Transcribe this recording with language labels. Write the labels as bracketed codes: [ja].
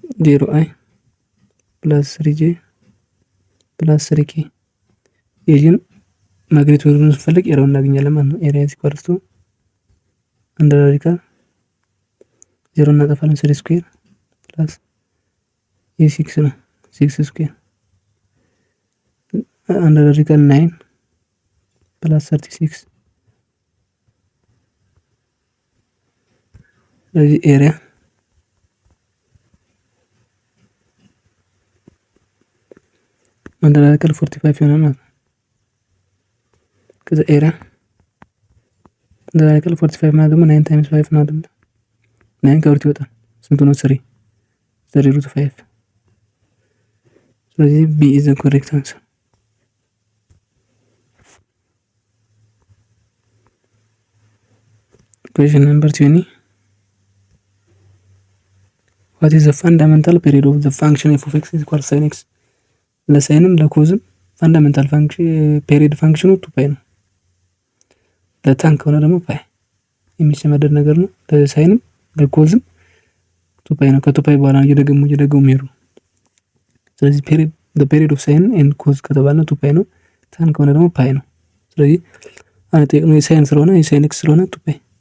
[am] 0 አይ ፕላስ 3j ፕላስ 3k የጂን ማግኒቲዩዱን ስንፈልግ ኤሪያውን እናገኛለን ማለት ነው። ኤሪያ ኢኳልስ ቱ አንደር ራዲካል 0 እናጠፋለን 3 ስኩዌር ፕላስ የ6 ነው 6 ስኩዌር አንደር ራዲካል 9 ፕላስ 36 ስለዚህ ኤሪያ አንደር ራዲካል 45 ይሆናል ማለት ነው። ከዛ ኤሪያ አንደር ራዲካል 45 ማለት ደግሞ 9 ታይምስ 5 ነው አይደል? 9 ከሁለት ይወጣል ስንት ነው? [en] 3 3√5 ስለዚህ B is the correct answer። Question number 20. What is the fundamental period of the function f of x is equal to sin x? [am] ለሳይንም ለኮዝም ፋንዳሜንታል ፋንክሽን ፔሪድ ፋንክሽኑ 2 ፓይ ነው። ለታን ከሆነ ደግሞ ፓይ የሚሰመደድ ነገር ነው። ለሳይንም ለኮዝም ቱፓይ ነው። ከቱፓይ በኋላ እየደገሙ የሚሄዱ። ስለዚህ ፔሪድ ኦፍ ሳይን ኤንድ ኮዝ ከተባለ ቱፓይ ነው። ታን ከሆነ ደግሞ ፓይ ነው። ስለዚህ አሁን የሳይን ስለሆነ የሳይን ኤክስ ስለሆነ ቱፓይ